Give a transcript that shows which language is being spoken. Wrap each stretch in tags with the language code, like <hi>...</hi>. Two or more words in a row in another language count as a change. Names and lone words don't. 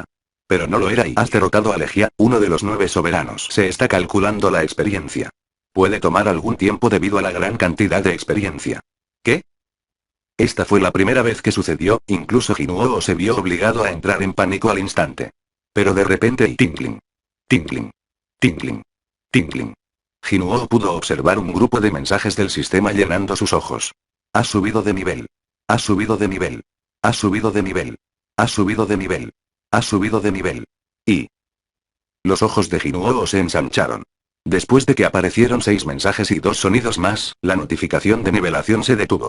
<es>Pero no lo era y has derrotado a Legia, uno de los 9 soberanos. Se está calculando la experiencia. Puede tomar algún tiempo debido a la gran cantidad de experiencia. ¿Qué? Esta fue la primera vez que sucedió, incluso Jinuo se vio obligado a entrar en pánico al instante. Pero de repente</es> <en>tinkling. Tinkling. Tinkling. Tinkling.</en> <es>Jinuo pudo observar un grupo de mensajes del sistema llenando sus ojos. Has subido de nivel. Has subido de nivel. Has subido de nivel. Has subido de nivel. Has subido de nivel. Y... los ojos de Jinuo se ensancharon. Después de que aparecieron 6 mensajes y 2 sonidos más, la notificación de nivelación se detuvo.</es>